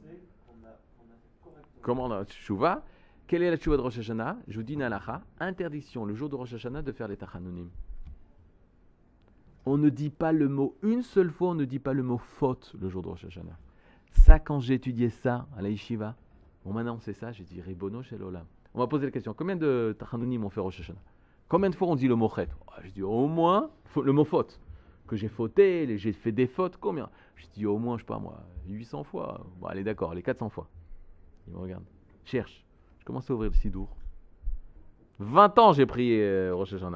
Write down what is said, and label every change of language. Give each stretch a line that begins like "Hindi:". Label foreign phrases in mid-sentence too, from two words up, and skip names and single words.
French: Comment on a tchouva? Quelle est la tchouva de Rosh Hashanah? Je vous dis une halakha, interdiction le jour de Rosh Hashanah de faire les tachanonim. On ne dit pas le mot, une seule fois on ne dit pas le mot faute le jour de Rosh Hashanah. Ça, quand j'ai étudié ça à la yeshiva, bon maintenant c'est ça, j'ai dit
Hebrew: רבונו של עולם.
French: On m'a posé la question, combien de tachanonim on fait Rosh Hashanah? Combien de fois on dit le mot chet? Je dis au moins le mot faute. Que j'ai fauté, j'ai fait des fautes, combien? Je dis au moins, je sais pas moi, 800 fois. Bon allez d'accord, les 400 fois. Il me regarde, cherche. Je commence à ouvrir le Sidour. 20 ans j'ai prié Rosh Hashanah.